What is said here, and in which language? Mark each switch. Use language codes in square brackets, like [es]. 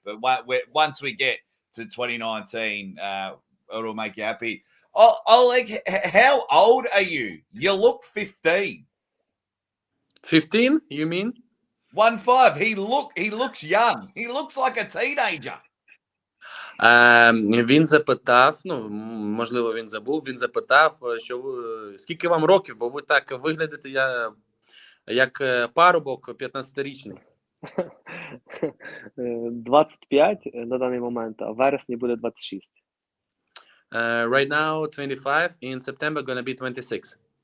[en] But once we get to 2019, it'll make you happy. Oleg, how old are you? You look 15. 15, you mean? 1-5. He looks young. He looks like a teenager. [uk] Він запитав, ну, можливо, він забув, він запитав, що скільки вам років, бо ви так виглядите як парубок 15-річний. 25 на даний момент, а в вересні буде 26. [en] Right now, 25, in September gonna be 26.